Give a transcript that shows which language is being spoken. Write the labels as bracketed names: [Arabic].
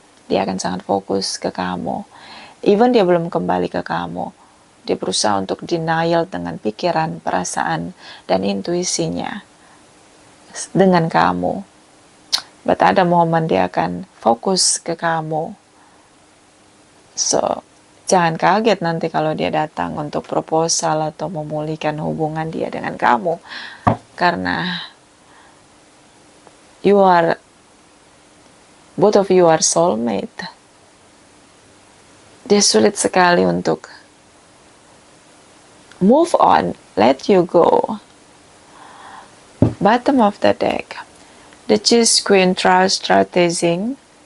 [Indonesian] Dia akan sangat fokus ke kamu. Even dia belum kembali ke kamu, dia berusaha untuk denial dengan pikiran, perasaan, dan intuisinya dengan kamu. [English] But [Indonesian] ada momen dia akan fokus ke kamu. So, jangan kaget nanti kalau dia datang untuk proposal atau memulihkan hubungan dia dengan kamu. Karena [English] both of you are soulmate. [Indonesian] dia sulit sekali untuk [English] move on, let you go. Bottom of the deck, the Cheese Queen, trust, strategizing.